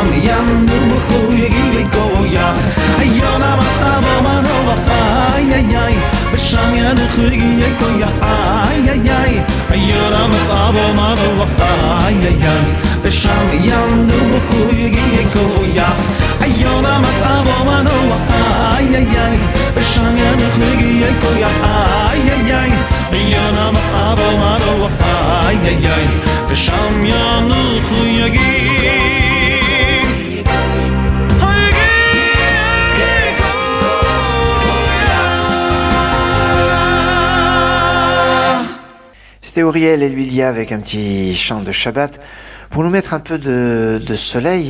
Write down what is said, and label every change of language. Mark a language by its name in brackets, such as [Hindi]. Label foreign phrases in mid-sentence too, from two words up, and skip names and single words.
[Hebrew] ינוחו יגיע כוח, יונה מצאה בו מנוח, איי איי איי, ושם ינוחו יגיע כוח, איי איי איי, יונה מצאה בו מנוח, איי איי איי, ושם ינוחו יגיע כוח, יונה מצאה בו מנוח, איי איי איי, ושם ינוחו יגיע כוח, איי איי איי, יונה מצאה בו מנוח, איי איי איי, ושם ינוחו יגיע. [French] C'était Auriel et Luilia avec un petit chant de Shabbat pour nous mettre un peu de soleil.